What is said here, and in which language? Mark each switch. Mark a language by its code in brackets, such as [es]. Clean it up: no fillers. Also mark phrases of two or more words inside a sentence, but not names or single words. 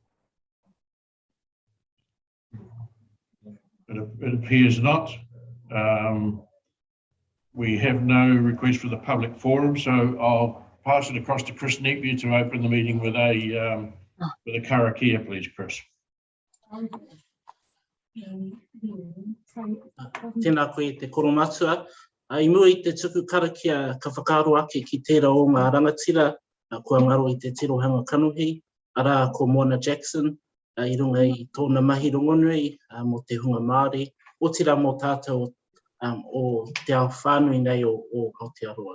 [en] It appears not. We have no request for the public forum, so I'll pass it across to Chris Nepier to open the meeting with a karakia, please, Chris. [mi] Tēnā koe te koromatua. I mua I te tuku karakia ka whakaaro ake ki tērā o ngā rangatira, kua ngaro I te tirohanga kanuhi, ara ko Mona Jackson, I runga I tōna mahi rongonui, mo te hunga Māori, o tira mō tātou o te ao whānui nei o Aotearoa.